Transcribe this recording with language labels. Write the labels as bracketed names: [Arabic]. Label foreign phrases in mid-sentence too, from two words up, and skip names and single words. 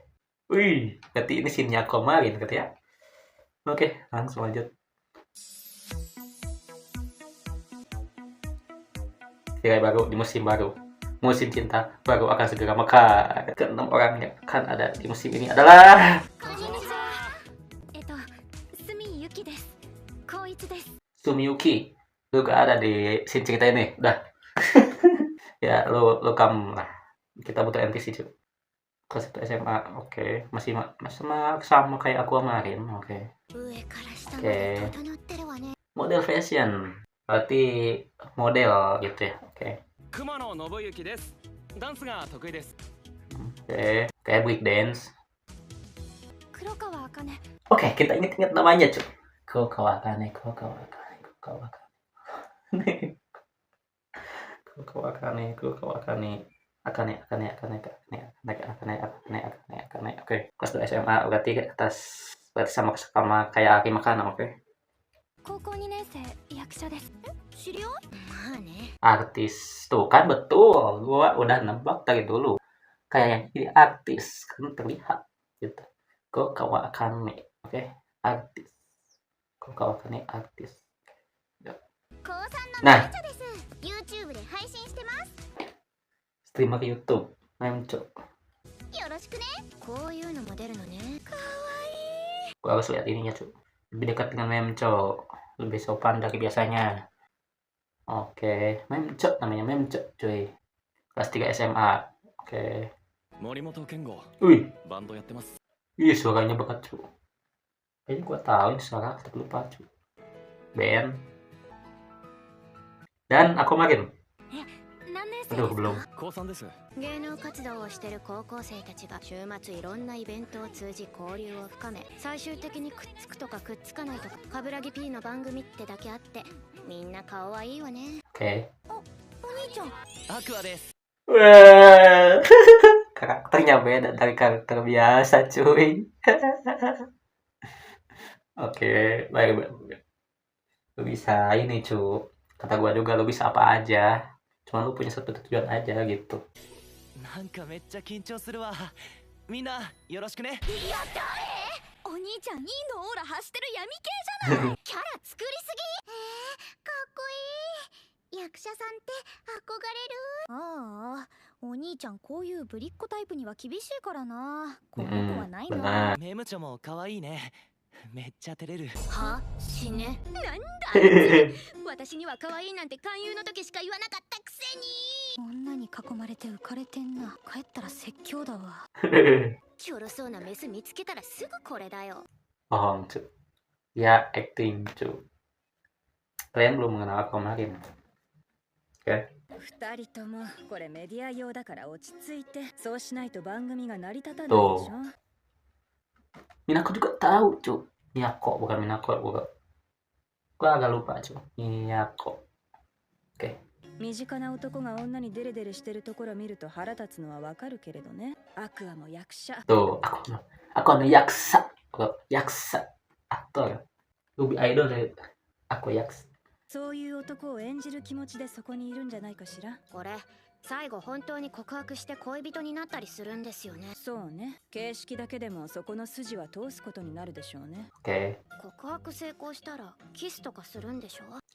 [Indonesian] Wih, berarti ini scene-nya kemarin gitu ya. Oke, langsung lanjut. Tirai baru di musim baru. musim cinta baru akan segera mekar. Keenam orang yang akan ada di musim ini adalah [Japanese] こんにちは。住ゆきです。光一です。 [Indonesian] Sumiyuki. Lu gak ada di scene cerita ini. Udah. Ya, lu kamu lah. Kita butuh NPC cuy. Kelas 1 SMA. Oke. Masih sama kayak aku kemarin. Oke. [Japanese] 上から下まで整ってるわね。 [Indonesian] Model fashion. Berarti model gitu ya. Oke. [Japanese] 熊野信之です。ダンスが得意です。 [Indonesian] Oke. Kayak break dance. [Japanese] 黒川茜。 [Indonesian] Oke, kita ingat-ingat namanya cuy. Kokawakane. Akane. Oke, kelas 2 SMA berarti sama kayak Aki Makana, oke. [Japanese] 高校2年生役者です。知り合い？まあね。 [Indonesian] Artis. Tuh kan betul. Gua udah nebak dari dulu. Kayak yang ini artis kan terlihat gitu. Kokawakane. Oke, artis. Kokawakane artis. [Japanese] 高3の [Indonesian] Nah, [Japanese] めちゃです。YouTube で配信してます。 [Indonesian] streamer YouTube. Memco. [Japanese] よろしくね。こういうのも出るのね。かわいい。 [Indonesian] Gua harus lihat ininya cuy. Lebih dekat dengan Memco. Lebih sopan dari biasanya. Oke, Memco namanya Memco cuy. Kelas 3 SMA. Oke. [Japanese] 森本健吾 [Indonesian] Wih, [Japanese] バンドやってます。 [Indonesian] ih suaranya bekat cuy. Kayaknya gua tahu ini suara, tapi lupa cuy. Ben. Dan aku makin. [Japanese] 何年生 [Indonesian] Aduh, [Japanese] です [Indonesian] belum. [Japanese] か？高3です。芸能活動をしてる高校生たちが週末いろんなイベントを通じ交流を深め、最終的にくっつくとかくっつかないとか、冠城 P の番組ってだけあって、みんな顔はいいわね。 [Indonesian] Oke. [Japanese] お兄ちゃん。アクアです。 [Indonesian] Wah, karakternya beda dari karakter biasa cuy. Oke, baik. Lu bisa ini cuy. Kata gua juga lu bisa apa aja. Cuma lu punya satu tujuan aja gitu. [Japanese] なんかめっちゃ緊張するわ。みんなよろしくね。やったー。お兄ちゃんいいのオーラ発してる闇系じゃない。キャラ作りすぎ。かっこいい。役者さんって憧れる。ああ、お兄ちゃんこういうぶりっ子タイプには厳しいからな。この子はないな。 [Indonesian] Benar. [Japanese] メムチョも可愛いね。めっちゃ照れる。は？死ね。なんだ。私には可愛いなんて勧誘の時しか言わなかったくせに。女に囲まれて浮かれてんな。帰ったら説教だわ。ちょろそうなメス見つけたらすぐこれだよ。 [Indonesian] Bohong cuy. Ya acting cuy. Kalian belum mengenal aku kemarin. Oke. [Japanese] 二人ともこれメディア用だから落ち着いて、そうしないと番組が成り立たないでし [Indonesian] Tuh. [Japanese] ょ。 [Indonesian] Minako juga tahu cuy. Miyako bukan Minako bukan. Gua agak lupa cuy. Miyako. Oke. [Japanese] 身近な男が女にデレデレしてるところ見ると腹立つのはわかるけれどね。アクアも役者。 [Indonesian] Tuh, aku yaksa. Yaksa. Aktor. Lebih idol dari aku yaksa. [Japanese] そういう男を演じる気持ちでそこにいるんじゃないかしら。これ最後本当に告白して恋人になったりするんですよね。そうね。形式だけでもそこの筋は通すことになるでしょうね。 [Indonesian] Oke. [Japanese] 告白成功したらキスとかするんでしょ。